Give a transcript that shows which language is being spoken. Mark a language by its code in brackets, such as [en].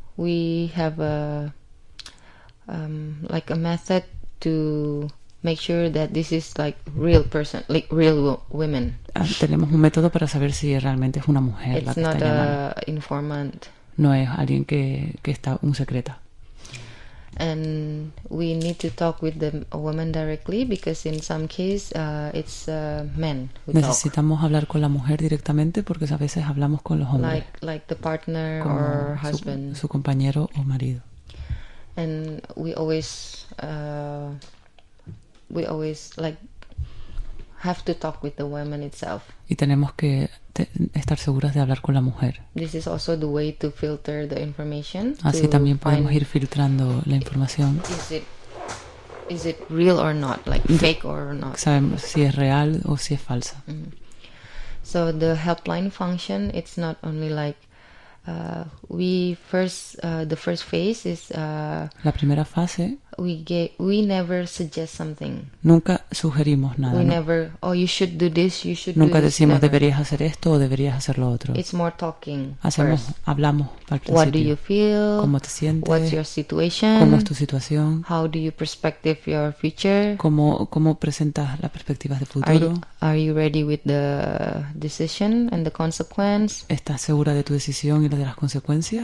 [en] We have a method to make sure that this is real person, real women. [es] Tenemos un método para saber si realmente es una mujer [en] It's [es] la que está llamando. [en] It's not an informant. [es] No es alguien que está un secreta. [en] And we need to talk with the woman directly because in some cases it's men who talk. [es] Necesitamos hablar con la mujer directamente porque a veces hablamos con los hombres. [en] Like the partner or husband. [es] Su compañero o marido. [en] And we always have to talk with the woman itself. [es] Y tenemos que estar seguras de hablar con la mujer. [en] This is also the way to filter the information. [es] Así también podemos ir filtrando la información. [en] Is it real or not? Fake or not? [es] Sabemos si es real o si es falsa. Mm-hmm. [en] So the helpline function, it's not only the first phase is [es] la primera fase. [en] We never suggest something. [es] Nunca sugerimos nada. [en] You should do this, you should [es] nunca [en] do this. [es] Nunca decimos deberías hacer esto o deberías hacer lo otro. [en] It's more talking. [es] Hacemos, [en] first. [es] Hablamos al principio. [en] What do you feel? [es] ¿Cómo te sientes? [en] What's your situation? [es] ¿Cómo es tu situación? [en] How do you perspective your future? [es] ¿Cómo presentas las perspectivas de futuro? [en] Are you ready with the decision and the consequence? [es] ¿Estás segura de tu decisión y de las consecuencias?